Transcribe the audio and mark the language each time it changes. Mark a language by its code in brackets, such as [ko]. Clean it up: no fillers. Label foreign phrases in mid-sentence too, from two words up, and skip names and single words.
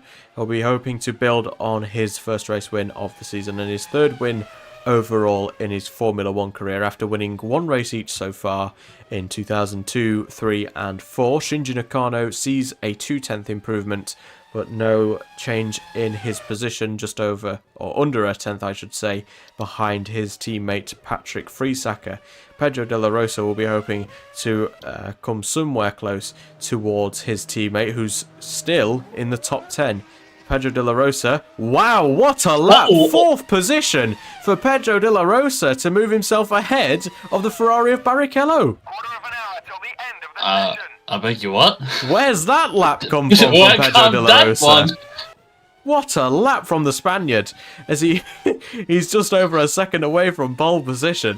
[en] He'll be hoping to build on his first race win of the season and his third win overall in his Formula 1 career after winning one race each so far in 2002, 3 and 4. Shinji Nakano sees a 0.2 improvement, but no change in his position, just over, or under a 10th I should say, behind his teammate Patrick Friesacker. Pedro de la Rosa will be hoping to come somewhere close towards his teammate, who's still in the top 10. Pedro de la Rosa, wow, what a lap! Fourth position for Pedro de la Rosa to move himself ahead of the Ferrari of Barrichello. I beg you what? Where's that lap come from Pedro de la Rosa? What a lap from the Spaniard, as he's just over a second away from pole position.